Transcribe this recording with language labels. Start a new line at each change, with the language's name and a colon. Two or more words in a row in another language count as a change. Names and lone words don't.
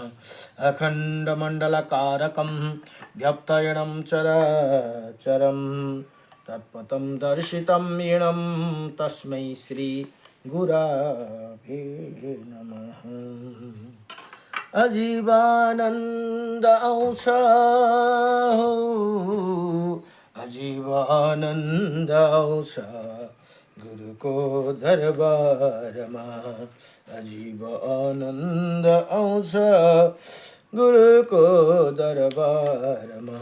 Sanskrit: अखण्डमण्डलकारकं व्यक्तयनं चराचरं तत्पदं दर्शितं येनं तस्मै श्री गुरवे नमः।
Nepali: अजीवानन्द आउँछ हो, अजीवानन्द आउँछ गुरुको दरबारमा, अजीव आनन्द आउँछ गुरुको दरबारमा।